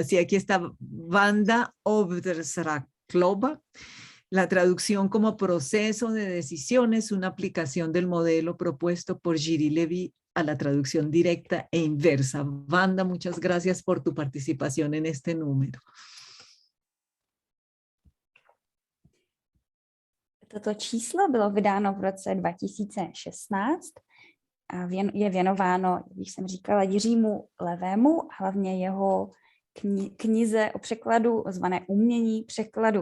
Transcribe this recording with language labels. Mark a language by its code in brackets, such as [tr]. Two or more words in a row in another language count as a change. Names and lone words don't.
[es] Sí, aquí está Vanda Obdržálková. La traducción como proceso de decisiones, una aplicación del modelo propuesto por Shiri Levy a la traducción directa e inversa. Vanda, muchas gracias por tu participación en este número. [cs] Toto číslo bylo vydáno v roce 2016 a je věnováno, jak jsem říkala, Jiřímu Levému, hlavně jeho knize o překladu, zvané Umění překladu.